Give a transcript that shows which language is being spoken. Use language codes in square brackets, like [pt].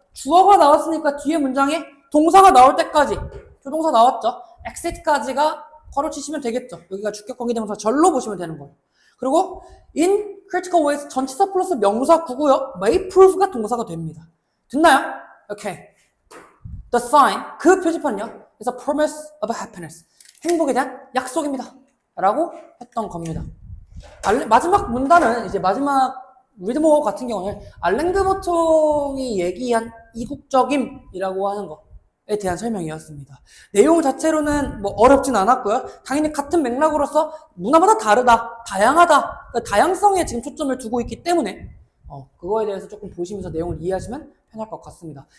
[ko] 주어가 나왔으니까 뒤에 문장에 동사가 나올 때까지 조동사 나왔죠. exit까지가 괄호 치시면 되겠죠. 여기가 주격 관계대명사 절로 보시면 되는 거예요. 그리고 in critical ways 전치사 플러스 명사 구고요. may prove가 동사가 됩니다. 됐나요? 오케이. [en] The sign [ko] 그 표지판은요. [en] is a promise of happiness [ko] 행복에 대한 약속입니다. 라고 했던 겁니다. 마지막 문단은 이제 마지막 리드모 같은 경우는 알랭드 보통이 얘기한 이국적임이라고 하는 것에 대한 설명이었습니다. 내용 자체로는 뭐 어렵진 않았고요. 당연히 같은 맥락으로서 문화마다 다르다, 다양하다, 그 다양성에 지금 초점을 두고 있기 때문에 그거에 대해서 조금 보시면서 내용을 이해하시면 편할 것 같습니다.